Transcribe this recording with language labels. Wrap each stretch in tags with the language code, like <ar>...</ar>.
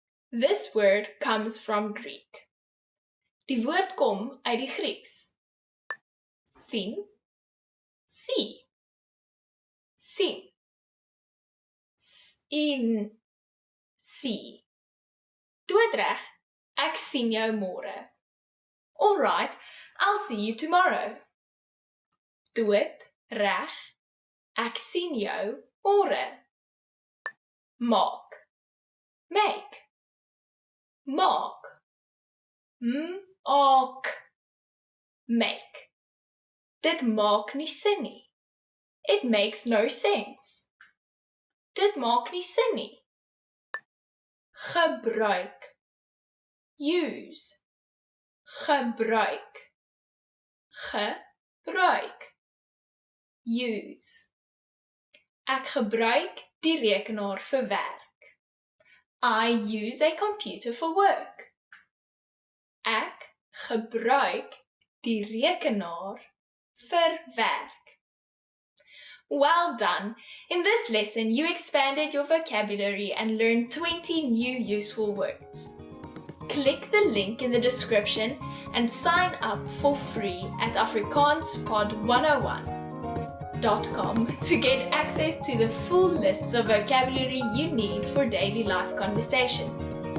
<en>This word comes from Greek.</en> <af>Die woord kom uit die Grieks. Sien, see. Sien. Sien, see. Doodreg, ek sien jou môre.</af> <en>Alright, I'll see you tomorrow.</en> <af>Doodreg, ek sien jou môre. Maak, make. Maak, maak, make. Dit maak nie sin nie.</af> <en>It makes no sense.</en> <af>Dit maak nie sin nie. Gebruik, use. Gebruik, gebruik, use. Ek gebruik die rekenaar vir werk.</af> <en>I use a computer for work.</en> <af>Ek gebruik die rekenaar vir werk.</af> <en>Well done! In this lesson, you expanded your vocabulary and learned 20 new useful words. Click the link in the description and sign up for free at afrikaanspod101.com to get access to the full lists of vocabulary you need for daily life conversations.</en>